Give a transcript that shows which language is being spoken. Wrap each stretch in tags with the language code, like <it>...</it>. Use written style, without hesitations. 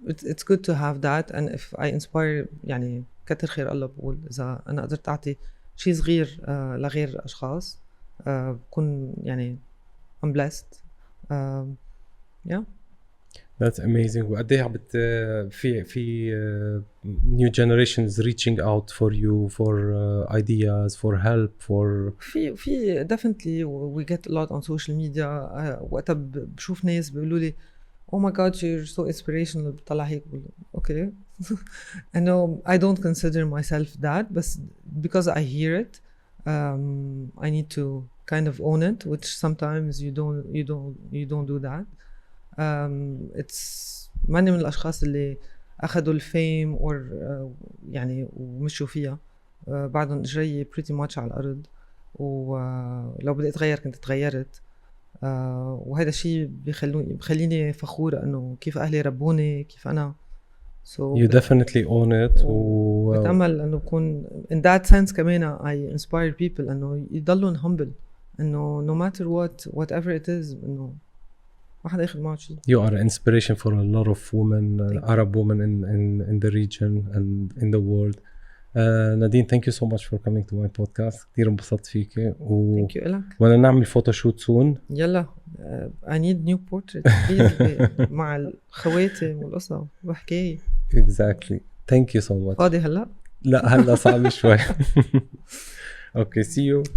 <en>It's good to have that, and if I inspire يعني</en> <ar>كتر خير الله. بقول إذا أنا قدرت أعطي شيء صغير لغير أشخاص بكون يعني</ar> <en>I'm blessed. Yeah. That's amazing.</en> <ar>وقد ايه في</ar> <en>new generations reaching out for you for ideas for help for</en> <ar>في definitely</ar> <en>we get a lot on social media.</en> <ar>وقتها بشوف ناس بيقولوا لي</ar> <en>oh my god you're so inspirational.</en> <ar>بطلع هيك بقول okay.</ar> <en>I know I don't consider myself that, but because I hear it, I need to kind of own it, which sometimes you don't do that.</en> <ar>It's ماني من الأشخاص اللي أخذوا الفيم or يعني ومشوا فيها. بعدهم إجري</ar> <en>pretty much</en> <ar>على الأرض، ولو بدي أتغير كنت تغيرت. وهذا الشيء بخليني فخورة إنه كيف أهلي ربوني، كيف أنا</ar> <en>you definitely own it.</en> <ar>بتأمل إنه بكون</ar> <en>in that sense</en> <ar>كمان</ar> <en>I inspire people</en> <ar>إنه يضلون humble، إنه</ar> <en>no matter whatever it is</en> <ar>إنه ما حدا ياخد معه شيء.</ar> <en>You are an inspiration for a lot of women, Arab women in the region and in the world. Nadine, thank you so much for coming to my podcast.</en> <ar>كتير انبسطت فيكي</ar> <en>Thank you إلك.</en> <ar>وانا نعمل فوتوشوت soon. يلا</ar> <en>I need new portrait please</en> <ar>مع الخواتم والقصة وحكاية.</ar> <en>Exactly. Thank you so much.</en> <ar>فاضي هلا؟ لا هلا صعب شوي.</ar> <en>Okay, see you.</en>